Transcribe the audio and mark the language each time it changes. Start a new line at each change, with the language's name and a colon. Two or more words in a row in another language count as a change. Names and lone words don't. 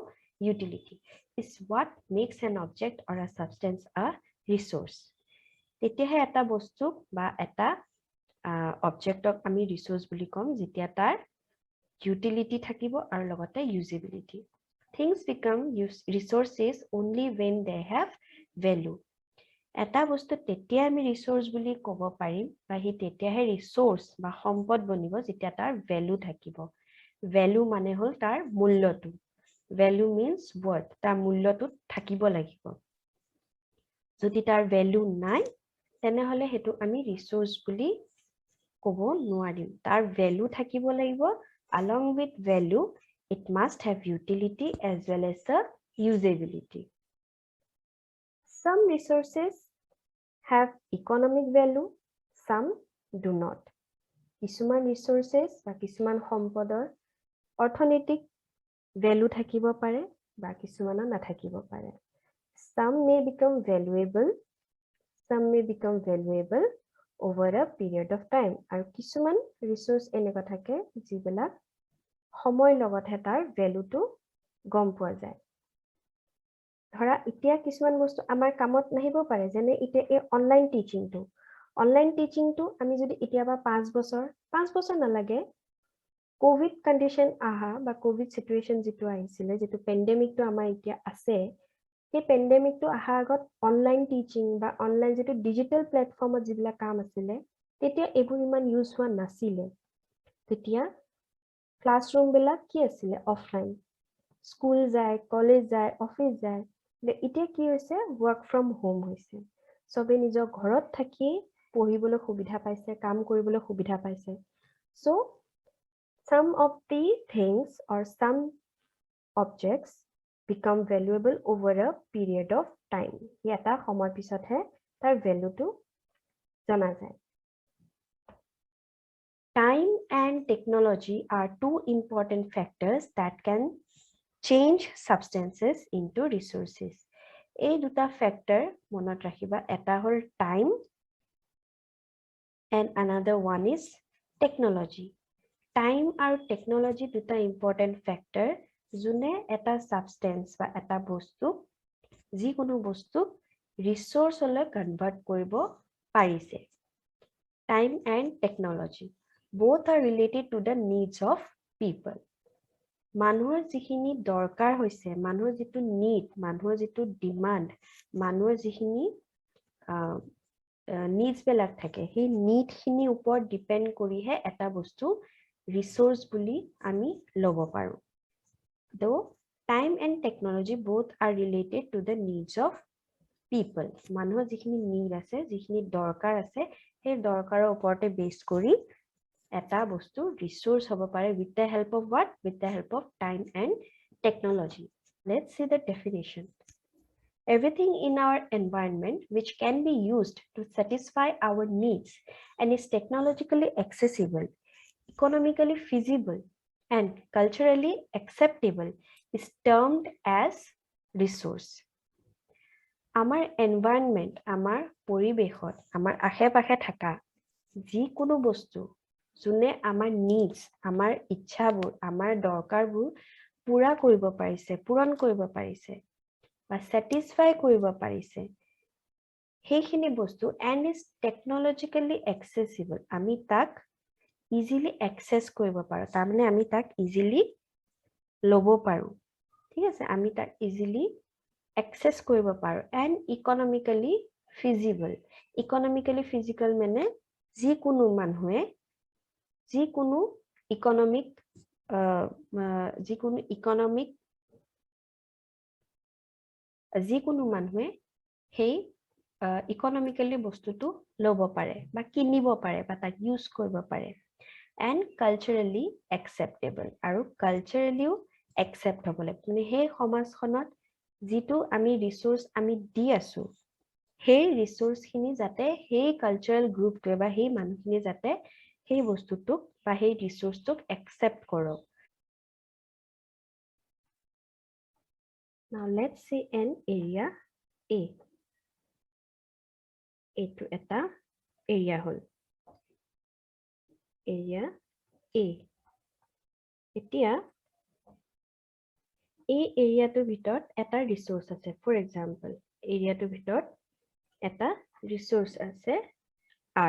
English: ইউটিলিটি। is what makes an object or a substance a resource.
Assamese: তেতিয়াহে এটা বস্তুক বা এটা অবজেক্টক আমি ৰিচোৰ্চ বুলি ক'ম, যেতিয়া তাৰ ইউটিলিটি থাকিব আৰু লগতে ইউজেবিলিটি।
English: Things become resources only when they have value.
Assamese: এটা বস্তু তেতিয়া আমি ৰিসোৰ্স বুলি ক'ব পাৰিম বা হি তেতিয়াহে ৰিসোৰ্স বা সম্পদ বনিব যেতিয়া তাৰ ভ্যালু থাকিব। ভ্যালু মানে হ'ল তাৰ মূল্যটো।
English: value means worth,
Assamese: তাৰ মূল্যটো থাকিব লাগিব। যদি তাৰ ভ্যালু নাই তেনেহলে হেতু আমি ৰিসোৰ্স বুলি ক'ব নোৱাৰিম। তাৰ ভ্যালু থাকিব লাগিব।
English: Along with value, it must have utility as well as the usability. Some resources have economic value, some do not.
Assamese: কিছুমান resources বা কিছুমান সম্পদৰ অৰ্থনৈতিক value থাকিব পাৰে বা কিছুমানৰ নাথাকিব পাৰে।
English: Some may become valuable over a period of time.
Assamese: আৰু কিছুমান resource এনেকুৱা থাকে যিবিলাক সময় লগতহে তাৰ ভ্যালুটো গম পোৱা যায়। ধৰা এতিয়া কিছুমান বস্তু আমাৰ কামত নাহিব পাৰে, যেনে এতিয়া এই
English: online teaching
Assamese: আমি যদি এতিয়াবা 5 বছৰ নালাগে,
English: Covid condition
Assamese: আহা বা
English: Covid situation
Assamese: যেটো আহিছিলে, যেটো পেন্ডেমিকটো আমাৰ এতিয়া আছে, সেই পেন্ডেমিকটো আহা আগত
English: online teaching
Assamese: বা অনলাইন যেটো
English: digital platform
Assamese: যিবিলাক কাম আছিলে, তেতিয়া এইবোৰ ইমান ইউজ হোৱা নাছিলে। তেতিয়া ক্লাছৰুম বিলাক কি আছিলে? অফলাইন। স্কুল যায়, কলেজ যায়, অফিস যায়, এতিয়া কি হৈছে
English: work from home
Assamese: হৈছে সবে নিজৰ ঘৰত থাকি পঢ়িবলৈ সুবিধা পাইছে কাম কৰিবলৈ সুবিধা পাইছে
English: so some of the things or some objects become valuable over a period of time
Assamese: এটা সময় পিছতহে তাৰ ভ্যালুটো জনা যায়
English: Time and technology are two important factors that can change substances into resources.
Assamese: এই দুটা factor মনত ৰাখিবা এটা হ'ল
English: time and another one is technology.
Assamese: Time আৰু technology দুটা
English: important factor
Assamese: যোনে এটা substance বা এটা বস্তু যিকোনো বস্তু resource লৈ convert কৰিব পাৰিছে.
English: Time and technology. Both are related to the needs of people.
Assamese: মানুহৰ যিখিনি দৰকাৰ হৈছে মানুহৰ যিটো need মানুহৰ যিটো demand মানুহৰ যিখিনি needs বেলাক থাকে সেই need খিনি ওপৰত depend কৰিহে এটা বস্তু resource বুলি আমি ল'ব পাৰো
English: though time and technology both are related to the needs of people
Assamese: মানুহৰ যিখিনি need আছে যিখিনি দৰকাৰ আছে সেই দৰকাৰৰ ওপৰতে base কৰি এটা বস্তু resource হ'ব পাৰে
English: with the help of what? With the help of time and technology. Let's see the definition. Everything in our environment which can be used to satisfy our needs and is technologically accessible, economically feasible, and culturally acceptable is termed as resource. Our environment, our
Assamese: পৰিবেশত, আমাৰ আশে-পাশে থকা যিকোনো বস্তু যোনে আমাৰ needs আমাৰ ইচ্ছাবোৰ আমাৰ দৰকাৰবোৰ পুৰা কৰিব পাৰিছে পূৰণ কৰিব পাৰিছে বা satisfy কৰিব পাৰিছে সেইখিনি বস্তু
English: and is technologically accessible
Assamese: আমি তাক
English: easily access
Assamese: কৰিব পাৰো তাৰ মানে আমি তাক easily ল'ব পাৰো ঠিক আছে আমি তাক
English: easily access
Assamese: কৰিব পাৰো
English: and economically
Assamese: feasible মানে যিকোনো মানুহে যিকোনো ইকোনমিক যিকোনো মানুহে সেই ইকোনমিক্যালি বস্তুটো ল'ব পাৰে বা কিনিব পাৰে বা তাক ইউজ কৰিব পাৰে
English: and culturally acceptable
Assamese: আৰু
English: culturally accept
Assamese: হ'ব লাগে মানে সেই সমাজখনত যিটো আমি ৰিসোৰ্স আমি দি আছো সেই ৰিসোৰ্স খিনি যাতে সেই
English: cultural group
Assamese: বা সেই মানুহখিনি যাতে সেই বস্তুটোক বা সেই ৰিসোৰ্সটোক একচেপ্ট কৰক
English: Now let's see an area A.
Assamese: এইটো এটা area হল area A. এতিয়া এই এৰিয়াটোৰ ভিতৰত এটা ৰিসোৰ্স আছে
English: for example
Assamese: এৰিয়াটোৰ ভিতৰত এটা ৰিসোৰ্স আছে R.